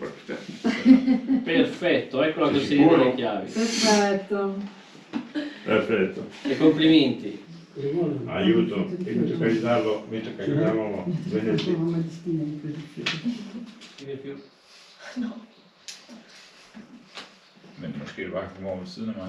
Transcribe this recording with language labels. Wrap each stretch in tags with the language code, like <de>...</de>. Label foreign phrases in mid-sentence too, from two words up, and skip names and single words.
<it>Perfetto, ecco la consigliere Sicuro? delle chiavi. Perfetto. Perfetto. E complimenti. Aiuto, invece che aiutarlo, vedete. No.</it> <da>Men måske er det bare at komme over ved siden af mig.</da>